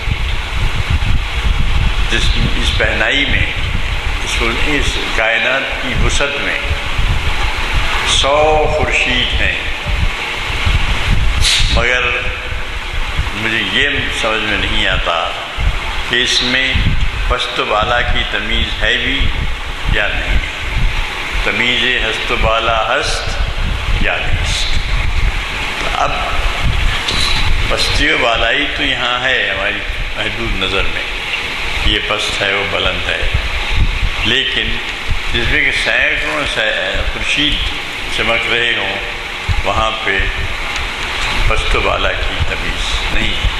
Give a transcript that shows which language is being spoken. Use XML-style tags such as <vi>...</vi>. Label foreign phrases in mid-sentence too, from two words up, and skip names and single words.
<ur>اس پہنائی میں، اس کائنات کی وسعت میں 100 خورشید ہیں، مگر مجھے یہ سمجھ میں نہیں آتا کہ اس میں پست و بالا کی تمیز ہے بھی یا نہیں،</ur> <fa>تمیز ہست و بالا ہست یا نیست۔</fa> <ur>اب پستی و بالائی تو یہاں ہے ہماری محدود نظر میں، یہ پست ہے وہ بلند ہے، لیکن جس میں کہ سینکڑوں خورشید چمک رہے ہوں، وہاں پہ پست و بالا کی تمیز نہیں۔</ur>